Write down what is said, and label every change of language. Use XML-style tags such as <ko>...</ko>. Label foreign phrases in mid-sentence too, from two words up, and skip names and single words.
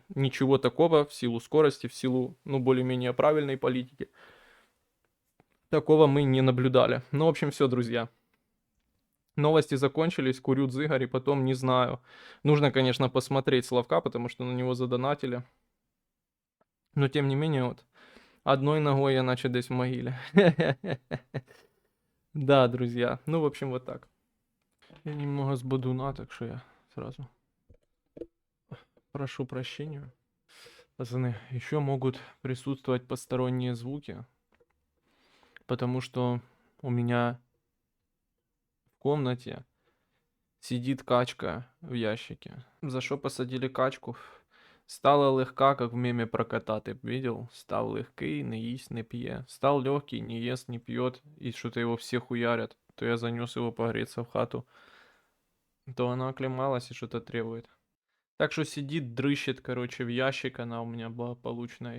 <ru>Ничего такого в силу скорости, в силу, ну, более-менее правильной политики. Такого мы не наблюдали. Ну, в общем, все, друзья. Новости закончились, курю дзыгарь, и потом не знаю. Нужно, конечно, посмотреть Славка, потому что на него задонатили. Но тем не менее, вот, одной ногой я</ru> <uk>наче десь</uk> <ru>в могиле. Да, друзья. Ну, в общем, вот так. Я немного с бодуна, так что я сразу прошу прощения. Пацаны, еще могут присутствовать посторонние звуки, потому что у меня в комнате сидит качка в ящике.</ru> <uk>За що посадили качку? Стала легка,</uk> <ru>как в меме про кота, ты видел? Стал легкий,</ru> <uk>не їсть, не пье.</uk> <ru>Стал легкий, не ест, не пьет, и что-то его все хуярят. То я занес его погреться в хату, то она оклемалась и что-то требует. Так что сидит, дрыщет, короче, в ящик она у меня была полученная.</ru>